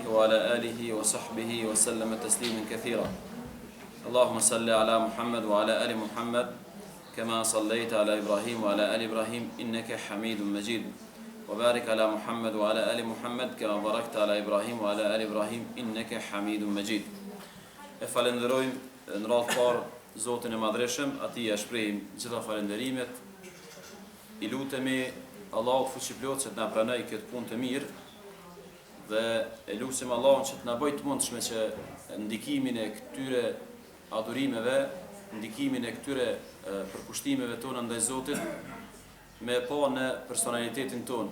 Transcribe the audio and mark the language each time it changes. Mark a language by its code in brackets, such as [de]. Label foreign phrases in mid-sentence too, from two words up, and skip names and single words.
[ar] وعلى آله وصحبه وسلم تسليما كثيرا اللهم صل على محمد وعلى آل محمد كما صليت على إبراهيم وعلى آل إبراهيم إنك حميد مجيد وبارك على محمد وعلى آل محمد كما باركت على إبراهيم وعلى آل إبراهيم إنك حميد مجيد [sq] falenderojmë në radhë parë Zotin e Madhreshëm, atij ja shprehim gjitha falenderimet. I lutemi Allahut fuqiplot që të na pranojë këtë punë të mirë dhe e lutem Allahun që të na bëjë të mundshme që ndikimin e këtyre adhurimeve, ndikimin e këtyre përkushtimeve tona ndaj Zotit me pa në personalitetin ton.